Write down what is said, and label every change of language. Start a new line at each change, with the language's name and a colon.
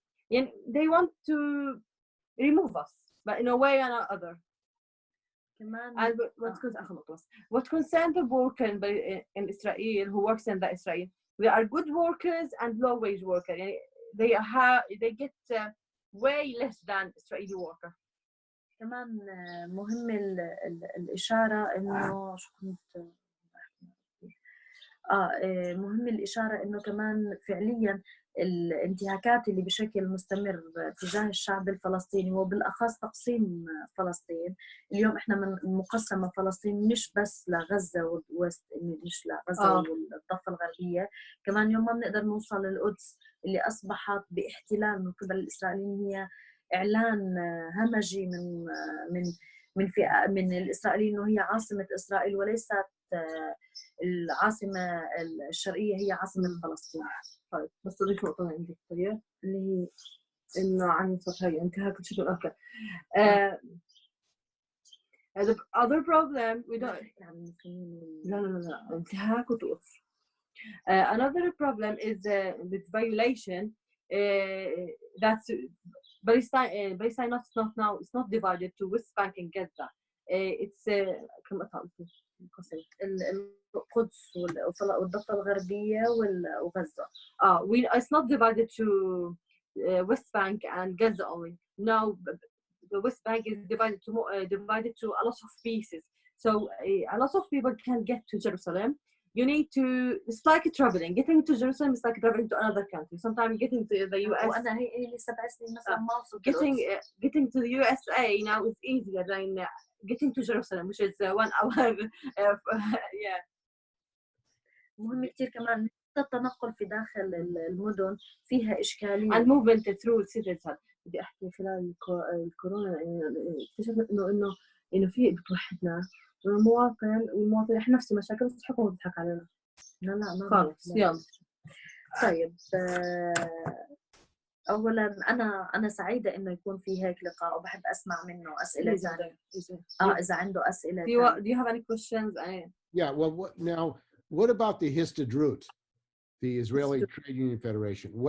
English: And they want to remove us, but in a way or another. And what concerns the worker in Israel who works in the Israel, they are good workers and low wage workers. They get way less than Israeli worker.
Arabic: كمان مهم الإشارة إنه شو كنت مهم الإشارة إنه كمان فعليا الانتهاكات اللي بشكل مستمر تجاه الشعب الفلسطيني وبالأخص تقسيم فلسطين. اليوم إحنا مقسمة فلسطين مش بس لغزة والوست، مش لغزة والضفة الغربية، كمان يوم ما بنقدر نوصل للقدس اللي أصبحت باحتلال من قبل الإسرائيليين. هي إعلان همجي من الإسرائيليين إنه هي عاصمة إسرائيل وليست العاصمة الشرقية، هي عاصمة فلسطين. طيب بس أضيف نقطة عندي اللي هي إنه عن هي انتهاك بشكل أكبر.
English: The other problem we don't
Arabic: لا انتهاك وتوقف.
English: Another problem is with violation that's Palestine not it's not divided to West Bank and Gaza. It's
Arabic: القدس والضفة الغربية وغزة.
English: It's not divided to West Bank and Gaza only. Now the West Bank is divided to a lot of pieces. So a lot of people can get to Jerusalem. You need to, it's like traveling. Getting to Jerusalem is like traveling to another country. Sometimes getting to the US.
Arabic: وأنا هي اللي 7 سنين مثلا ما وصلت.
English: Getting to the USA now is easier than getting to Jerusalem, which is 1 hour. Yeah.
Arabic: مهم كتير كمان التنقل في داخل المدن فيها إشكالية.
English: And movement through cities.
Arabic: بدي أحكي خلال الكورونا اكتشفنا إنه في بتوحدنا والمواطن إحنا نفس المشاكل بس الحكومة بتضحك علينا. لا خالص. يلا. طيب اولا انا سعيده انه يكون في هيك لقاء وبحب اسمع منه اسئله ثانيه. اذا عنده اسئله
English: do you have any questions? Yeah, well, what about the Histadrut, the Israeli Trade Union Federation?